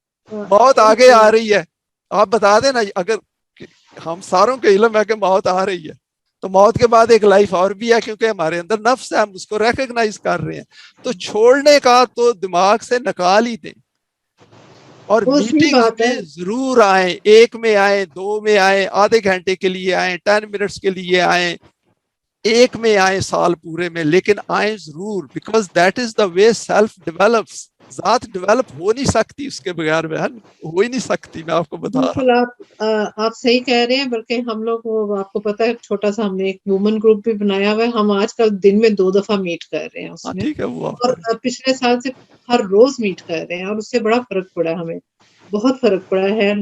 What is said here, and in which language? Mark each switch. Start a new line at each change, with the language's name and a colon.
Urdu: موت آگے آ رہی ہے, آپ بتا دیں نا. اگر ہم ساروں کے علم ہے کہ موت آ رہی ہے, تو موت کے بعد ایک لائف اور بھی ہے, کیونکہ ہمارے اندر نفس ہے, ہم اس کو ریکگنائز کر رہے ہیں. تو چھوڑنے کا تو دماغ سے نکال ہی دیں. اور میٹنگز میں ضرور آئیں, ایک میں آئیں, دو میں آئیں, آدھے گھنٹے کے لیے آئیں, 10 منٹس کے لیے آئیں, ایک میں آئیں سال پورے میں, لیکن آئیں ضرور.
English: Because that is the way self develops.
Urdu: ذات ڈیولپ ہو نہیں سکتی اس کے بغیر, بہن ہو ہی نہیں سکتی. میں آپ کو بتا رہا ہوں. آپ صحیح کہہ رہے ہیں. بلکہ ہم لوگ, آپ کو پتا ہے, چھوٹا سا ہم نے ایک وومن گروپ بھی بنایا ہوا ہے. ہم آج کل دن میں 2 دفعہ میٹ کر رہے ہیں اس میں, ٹھیک ہے, وہ اور پچھلے سال سے ہر روز میٹ کر رہے ہیں, اور اس سے بڑا فرق پڑا, ہمیں بہت فرق پڑا ہے.